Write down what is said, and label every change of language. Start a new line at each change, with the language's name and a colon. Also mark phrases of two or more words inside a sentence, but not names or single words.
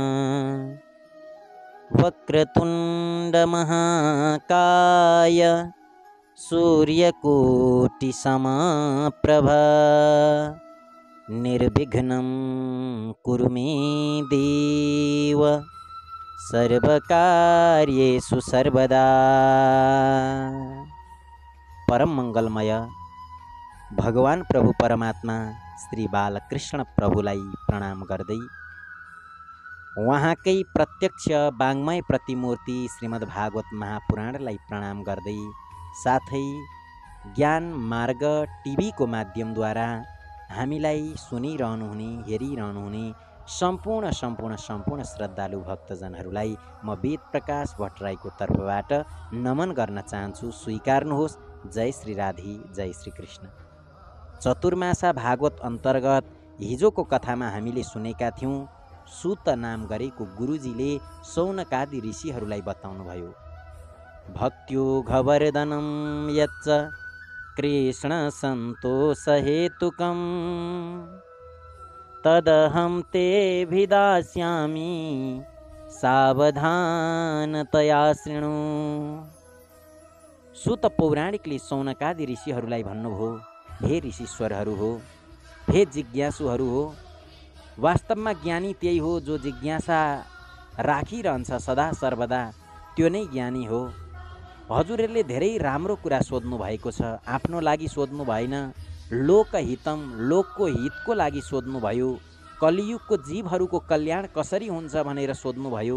Sanskrit: वक्रतुंड महाकाय सूर्यकोटिसमप्रभा निर्विघ्नं कुरु मे देव सर्वकार्येषु सर्वदा।
Nepali: परम मंगलमय भगवान प्रभु परमात्मा श्री बालकृष्ण प्रभुलाई प्रणाम गर्दै उहाँकै प्रत्यक्ष वाङ्मय प्रतिमूर्ति श्रीमद् भागवत महापुराणलाई प्रणाम गर्दै साथै ज्ञान मार्ग टिभीको माध्यमद्वारा हामीलाई सुनिरहनुहुने हेरिरहनुहुने सम्पूर्ण श्रद्धालु भक्तजनहरूलाई म वेद प्रकाश भट्टराईको तर्फबाट नमन गर्न चाहन्छु। स्वीकार्नुहोस्। जय श्री राधे, जय श्री कृष्ण। चतुर्मासा भागवत अन्तर्गत हिजोको कथामा हामीले सुनेका थियौँ, सुत नाम गरेको गुरुजीले सौनकादि ऋषिहरूलाई बताउनुभयो।
Sanskrit: भक्त्यो घवर्धनं यच्च कृष्ण सन्तोष हेतुकं तदहं ते भिदास्यामि सावधानतया शृणु।
Nepali: सुत पौराणिकले सौनकादि ऋषिहरूलाई भन्नुभयो, हे ऋषिश्वरहरू हो, हे जिज्ञासुहरू हो, वास्तवमा ज्ञानी त्यही हो जो जिज्ञासा राखिरहन्छ सदा सर्वदा, त्यो नै ज्ञानी हो। हजुरहरूले धेरै राम्रो कुरा सोध्नु भएको छ, आफ्नो लागि सोध्नु भएन, लोकहितम लोकको हितको लागि सोध्नुभयो, कलियुगको जीवहरूको कल्याण कसरी हुन्छ भनेर सोध्नुभयो।